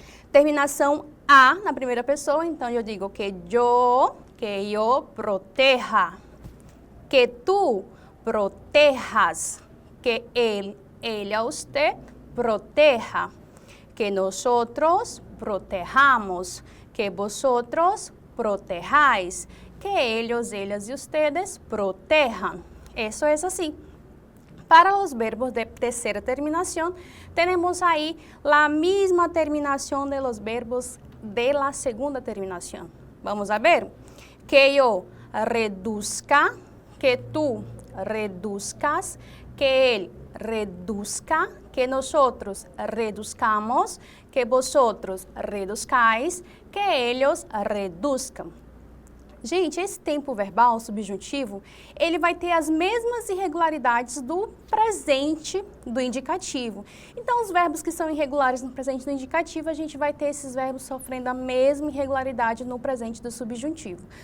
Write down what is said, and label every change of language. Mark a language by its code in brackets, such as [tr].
[pt] Terminação A na primeira pessoa, então eu digo que [es] eu proteja, que tu protejas, que él, ella, usted proteja, que nosotros protejamos, que vosotros protejáis, que ellos, ellas y ustedes protejan. Eso es así. [pt] Para os verbos de terceira terminação, temos aí a mesma terminação [es] de los verbos de la segunda [pt] terminação. Vamos a ver? Que eu reduzca, que tu [es] reduzcas, que él reduzca, que nosotros reduzcamos, que vosotros reduzcáis, que ellos reduzcam. [pt] Gente, esse tempo verbal subjuntivo, ele vai ter as mesmas irregularidades do presente do indicativo. Então, os verbos que são irregulares no presente do indicativo, a gente vai ter esses verbos sofrendo a mesma irregularidade no presente do subjuntivo.